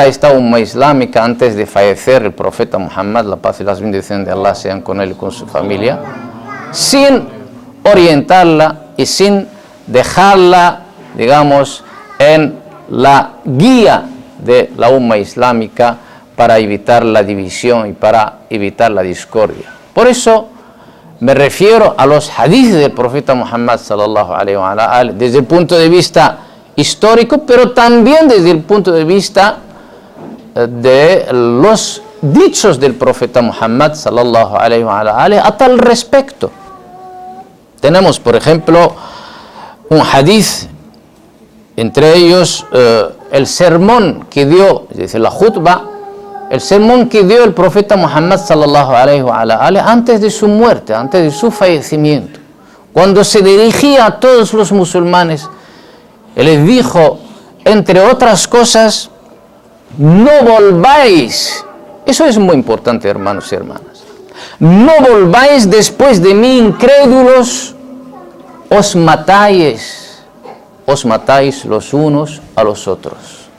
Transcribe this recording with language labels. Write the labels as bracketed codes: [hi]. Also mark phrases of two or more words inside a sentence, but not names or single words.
[es] esta umma islámica antes de fallecer el profeta Muhammad, la paz y las bendiciones de Allah sean con él y con su familia, sin orientarla y sin dejarla, digamos, en la guía de la umma islámica para evitar la división y para evitar la discordia. Por eso me refiero a los hadices del profeta Muhammad [ar] صلى الله عليه وسلم [es] desde el punto de vista histórico, pero también desde el punto de vista de los dichos del profeta Muhammad [ar] صلى الله عليه وسلم [es] a tal respecto. Tenemos, por ejemplo, un hadith, entre ellos el sermón que dio, es decir, la khutba, el sermón que dio el profeta Muhammad [ar] صلى الله عليه وسلم [es] antes de su muerte, antes de su fallecimiento, cuando se dirigía a todos los musulmanes, él les dijo, entre otras cosas, no volváis, eso es muy importante, hermanos y hermanas, no volváis después de mí incrédulos, os matáis los unos a los otros.